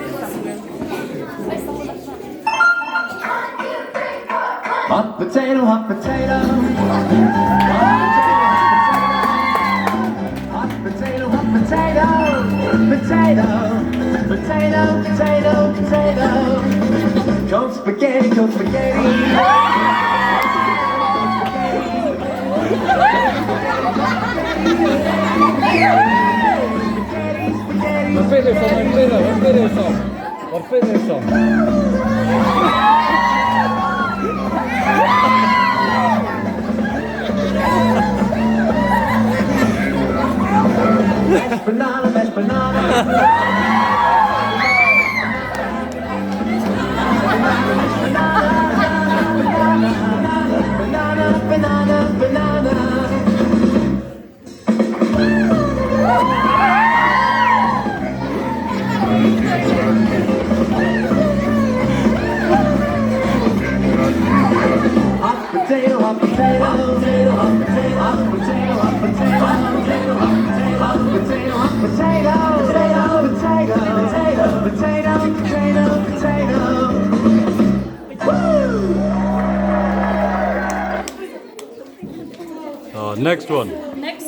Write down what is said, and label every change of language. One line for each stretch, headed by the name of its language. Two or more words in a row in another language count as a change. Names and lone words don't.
English: Hot potato, hot potato. Hot potato, hot potato. Potato, potato, potato, potato. Cold spaghetti, cold spaghetti.
Swedish: Vad spelar du som? Vad spelar du som?
English: Banana, mashed banana. Banana, banana, banana. Hot potato, hot potato, potato, hot potato, hot potato, hot potato, hot potato, hot potato, hot potato, hot potato, potato, potato, potato, potato, potato. Next one.